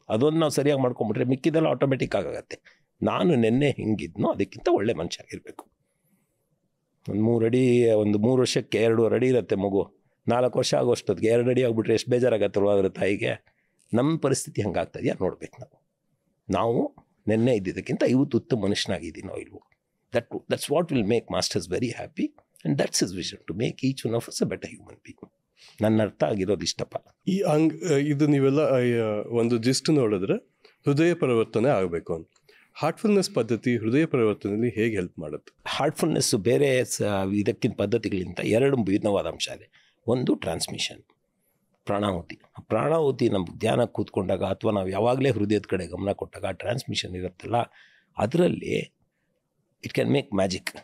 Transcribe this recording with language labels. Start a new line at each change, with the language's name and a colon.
Kannada: ಅದೊಂದು ನಾವು ಸರಿಯಾಗಿ ಮಾಡ್ಕೊಂಬಿಟ್ರೆ ಮಿಕ್ಕಿದೆಲ್ಲ ಆಟೋಮೆಟಿಕ್ ಆಗುತ್ತೆ. ನಾನು ನಿನ್ನೆ ಹೆಂಗಿದ್ನೋ ಅದಕ್ಕಿಂತ ಒಳ್ಳೆ ಮನುಷ್ಯ ಆಗಿರಬೇಕು. ಒಂದು 3 ಅಡಿ, ಒಂದು 3 ವರ್ಷಕ್ಕೆ 2.5 ಅಡಿ ಇರುತ್ತೆ ಮಗು. 4 ವರ್ಷ ಆಗೋಷ್ಟೊತ್ತಿಗೆ 2 ಅಡಿ ಆಗಿಬಿಟ್ರೆ ಎಷ್ಟು ಬೇಜಾರಾಗತ್ತಲ್ವ ಅದರ ತಾಯಿಗೆ. ನಮ್ಮ ಪರಿಸ್ಥಿತಿ ಹಂಗಾಗ್ತದೆಯಾ ನೋಡ್ಬೇಕು ನಾವು. ನಾವು ನಿನ್ನೆ ಇದ್ದಿದ್ದಕ್ಕಿಂತ ಇವತ್ತು ಉತ್ತಮ ಮನುಷ್ಯನಾಗಿದ್ದೀನೋ ಇಲ್ವೋ.
English: That's what will make masters very happy, and that's his vision, to make each one of us a better human being.
Kannada: ನನ್ನ ಅರ್ಥ ಆಗಿರೋದು ಇಷ್ಟಪ್ಪ. ಇದು ನೀವೆಲ್ಲ ಒಂದು ಜಿಸ್ಟ್ ನೋಡಿದ್ರೆ ಹೃದಯ ಪರಿವರ್ತನೆ ಆಗಬೇಕು ಅಂತ. ಹಾರ್ಟ್ಫುಲ್ನೆಸ್ ಪದ್ಧತಿ ಹೃದಯ ಪರಿವರ್ತನೆಯಲ್ಲಿ ಹೇಗೆ ಹೆಲ್ಪ್ ಮಾಡುತ್ತೆ? ಹಾರ್ಟ್ಫುಲ್ನೆಸ್ಸು ಬೇರೆ ಇದಕ್ಕಿಂತ ಪದ್ಧತಿಗಳಿಂತ 2 ವಿಭಿನ್ನವಾದ ಅಂಶ ಇದೆ. ಒಂದು ಟ್ರಾನ್ಸ್ಮಿಷನ್, ಪ್ರಾಣಾಹುತಿ. ಪ್ರಾಣಾಹುತಿ ನಮ್ಮ ಧ್ಯಾನ ಕೂತ್ಕೊಂಡಾಗ ಅಥವಾ ನಾವು ಯಾವಾಗಲೇ ಹೃದಯದ ಕಡೆ ಗಮನ ಕೊಟ್ಟಾಗ ಟ್ರಾನ್ಸ್ಮಿಷನ್ ಇರುತ್ತಲ್ಲ, ಅದರಲ್ಲಿ
English: It can make magic.